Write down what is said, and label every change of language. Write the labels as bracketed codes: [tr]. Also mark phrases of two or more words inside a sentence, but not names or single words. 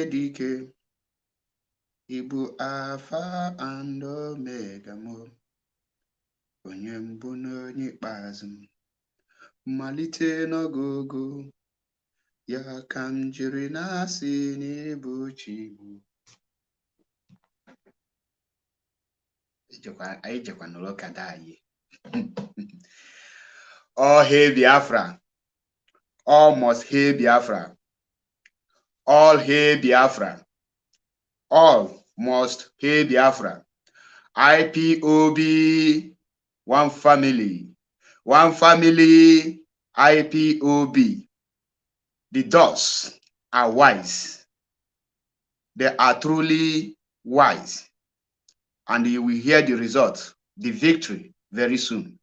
[ig] dị ike, Ibu [en] Alpha and Omega [ig] mo, onye mbụ na onye ikpeazụ, mmalite n'ogogo, ya ka m jiri na-asị n'ịbụ chi Igbo. Anyị jekwa n'ụlọ kada anyị. [en] All hail Biafra. All must hail Biafra. All hail Biafra. All must hail Biafra. IPOB, one family. One family, IPOB. The dogs are wise. They are truly wise. And you will hear the result, the victory, very soon.